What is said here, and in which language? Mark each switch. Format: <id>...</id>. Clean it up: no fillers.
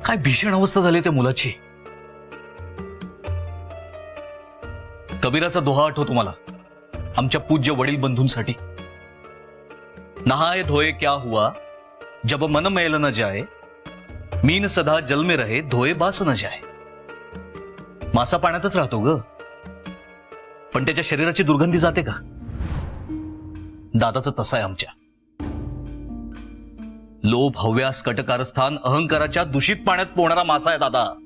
<mr>काय भीषण अवस्था झाली त्या मुलाची. कबीराचा दोहा आठवतो मला, आमच्या पूज्य वडील बंधूंसाठी.</mr> <hi>नहाए धोए क्या हुआ जब मन मैल न जाए, मीन सदा जल में रहे धोए बास न जाए.</hi> <mr>मासा पाण्यातच राहतो ग, पण त्याच्या शरीराची दुर्गंधी जाते का? दादाचं तसं आहे आमच्या. लोभ, हव्यास, कटकारस्थान, अहंकाराच्या दूषित पाण्यात पोहणारा मासा आहे दादा.</mr>